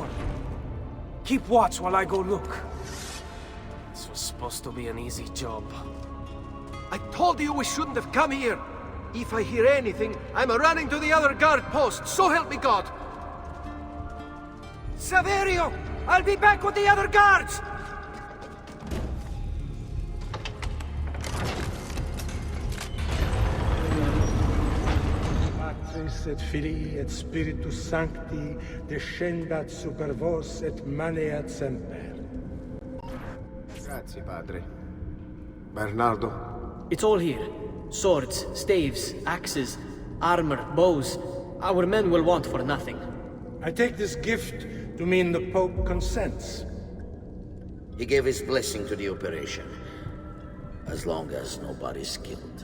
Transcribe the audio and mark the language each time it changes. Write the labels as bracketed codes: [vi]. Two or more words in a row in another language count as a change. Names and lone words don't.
[en] Keep watch while I go look. This was supposed to be an easy job. I told you we shouldn't have come here. If I hear anything, I'm running to the other guard post, so help me God. Saverio! I'll be back with the other guards! [la] Patris et Filii et Spiritus Sancti descendat super vos et maneat semper. [it] Grazie, padre. Bernardo? [en] It's all here. Swords, staves, axes, armor, bows. Our men will want for nothing. I take this gift to mean the Pope consents. He gave his blessing to the operation. As long as nobody's killed.